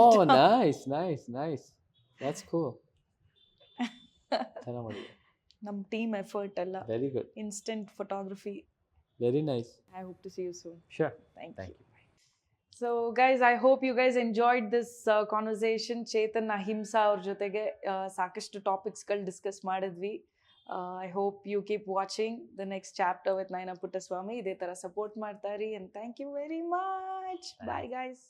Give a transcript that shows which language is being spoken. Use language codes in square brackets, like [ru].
[en] Oh, nice. That's cool. [kn] ಚೆನ್ನಾಗಿ ಮಾಡಿದೆ. ನಮ್ಮ ಟೀಮ್ ಎಫರ್ಟ್ ಎಲ್ಲ. [en] Very good. Instant photography. Very nice. I hope to see you soon. Sure. Thank Thank you. you. So guys, I hope you guys enjoyed this conversation. [kn] Chetan, Ahimsa ಅವ್ರ ಜೊತೆಗೆ ಸಾಕಷ್ಟು ಟಾಪಿಕ್ಸ್ಗಳು discuss ಮಾಡಿದ್ವಿ. [en] I hope you keep watching the next chapter with Naina Puttaswamy. [kn] ಇದೇ ಥರ support ಮಾಡ್ತಾ ಇರಿ. [en] And thank you very much. Bye guys.